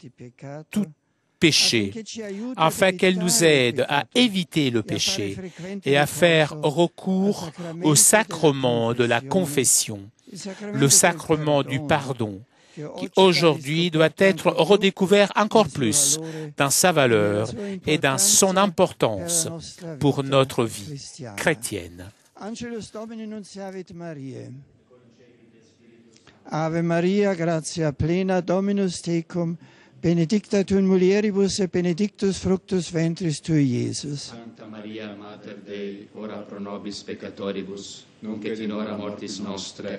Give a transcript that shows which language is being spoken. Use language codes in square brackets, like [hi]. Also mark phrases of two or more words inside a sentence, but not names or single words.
[fr] tout péché, afin qu'elle nous aide à éviter le péché et à faire recours au sacrement de la confession, le sacrement du pardon, qui aujourd'hui doit être redécouvert encore plus dans sa valeur et dans son importance pour notre vie chrétienne. [la] Ave Maria, gratia plena, Dominus tecum, benedicta tu in mulieribus et benedictus fructus ventris tui, Iesus. Sancta Maria, Mater Dei, ora pro nobis peccatoribus, nunc et in hora mortis nostre.